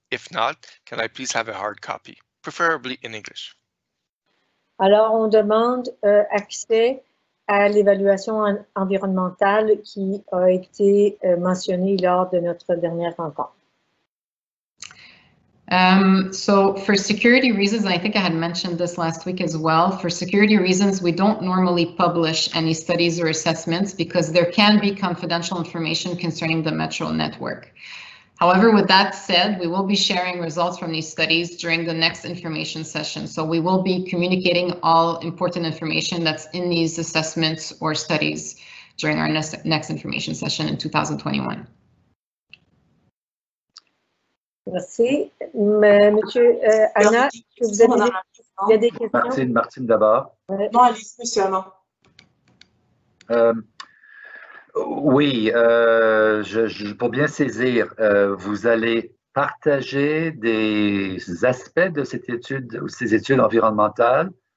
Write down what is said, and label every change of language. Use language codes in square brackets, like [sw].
[en] If not, can I please have a hard copy, preferably in English? [fr] Alors, on demande accès à l'évaluation environnementale qui a été mentionnée lors de notre dernière rencontre. [en] So for security reasons, I think I had mentioned this last week as well, for security reasons, we don't normally publish any studies or assessments because there can be confidential information concerning the Metro network. However, with that said, we will be sharing results from these studies during the next information session. So we will be communicating all important information that's in these assessments or studies during our next information session in 2021. [fr] Merci. Monsieur Anna, est-ce que vous avez il y a des questions? Martine d'abord. Non, allez-y, monsieur Anna. Oui, pour bien saisir, vous allez partager des aspects de cette étude ou ces études environnementales.